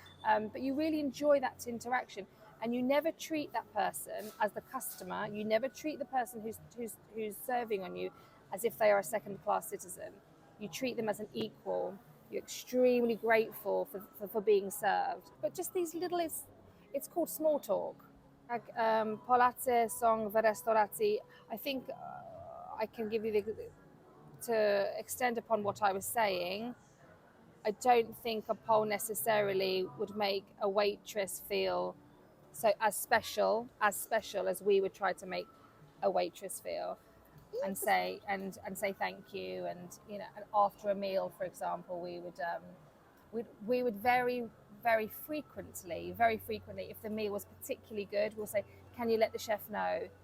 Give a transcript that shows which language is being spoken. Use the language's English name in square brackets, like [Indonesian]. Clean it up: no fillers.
[English] But you really enjoy that interaction, and you never treat that person as the customer. You never treat the person who's serving on you as if they are a second-class citizen. You treat them as an equal. You're extremely grateful for being served. But just these little, it's called small talk. [Polish] Polacy są w restauracji. [English] I think I can give you to extend upon what I was saying. I don't think a Pole necessarily would make a waitress feel as special as we would try to make a waitress feel, and say thank you, and and after a meal, for example, we would very frequently, if the meal was particularly good, we'll say, can you let the chef know?